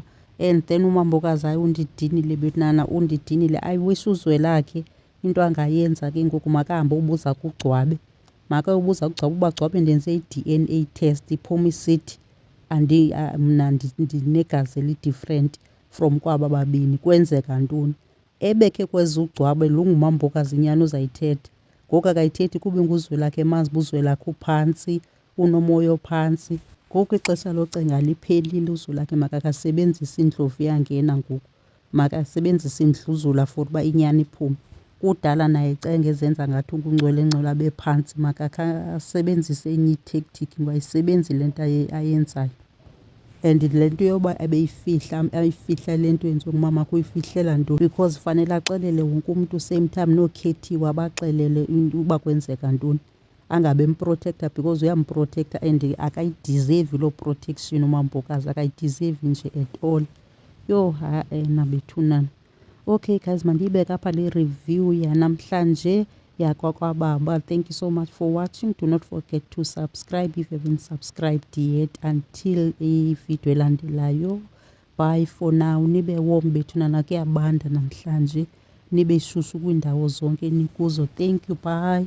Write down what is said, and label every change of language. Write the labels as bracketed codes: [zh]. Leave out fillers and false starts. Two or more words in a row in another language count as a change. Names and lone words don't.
[xh] And then umambokazi hayi undidinile bekunana, undidinile. I wish uzwelakhe into angayenza ke ngoku makahambe ubuza kugcwabe. Makayobuza kugcwabe, uba gcwabe ndenze i- [en] DNA test [xh] iphume isithi mna ndinegazi eli- [en] different from [xh] kwaba babini. Kwenzeka ntoni? Ebekhe kweza ugcwabe lo ngumambokazi nyani uzayithetha. Ngoku akayithethi kuba inguzwelakhe, emazi uba uzwelakhe uphantsi, unomoya ophantsi. Ngoku ixesha locenga liphelile. Uzwelakhe makakasebenzise indlovu iyangena ngoku, makasebenzise indluzula for uba inyani iphume. Kudala naye ecenga ezenza ngathi ungungcwelengcwele abe phantsi, makasebenzise enye i-tactic ngoba ayisebenzi le nto ayenzayo. And le nto yoba ayifihla le nto yenziwe ngumama kuyifihlela ntoni? Because fanele axelele wonke umntu [en] same time, [xh] nookhethiwe abaxelele uba kwenzeka ntoni. Angabe emprotektha because uyamprotektha and akayidizevi loo protection umambokazi, akayidizevi nje [en] at all. [xh] Yho ha-ena bethunana. [en] Okay guys, [xh] mandiyibeke apha le review yanamhlanje yakwakwababa. [en] Thank you so much for watching. Do not forget to subscribe if you haven't subscribed yet. [xh] Until ividiyo elandelayo, [en] bye for now. [xh] Nibe warm bethunana, kuyabanda namhlanje. Nibe shushu kwiindawo zonke nikuzo. [en] Thank you, bye.